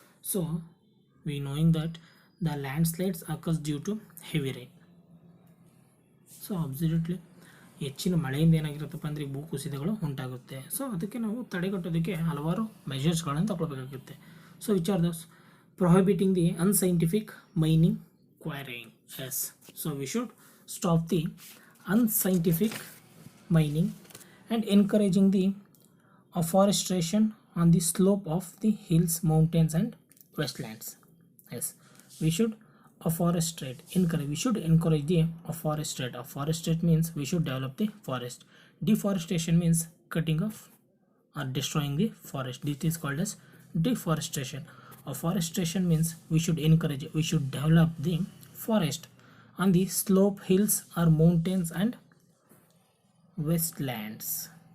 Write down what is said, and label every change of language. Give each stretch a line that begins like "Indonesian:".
English: So we knowing that the landslides occurs due to heavy rain. So absolutely
Kannada: ಹೆಚ್ಚಿನ ಮಳೆಯಿಂದ ಏನಾಗಿರುತ್ತಪ್ಪ ಅಂದರೆ ಭೂಕುಸಿತಗಳು ಉಂಟಾಗುತ್ತೆ. So ಅದಕ್ಕೆ ನಾವು ತಡೆಗಟ್ಟೋದಕ್ಕೆ ಹಲವಾರು ಮೆಷರ್ಸ್ಗಳನ್ನು ತಗೊಳ್ಬೇಕಾಗುತ್ತೆ.
English: So which are those? Prohibiting the unscientific mining, quarrying. Yes, so we should stop the unscientific mining and encouraging the afforestation on the slope of the hills, mountains and wetlands. Yes, we should we should encourage the afforestate. Afforestate means we should develop the forest. Deforestation means cutting off or destroying the forest. This is called as deforestation. Afforestation means we should develop the forest on the slope, hills or mountains and wastelands.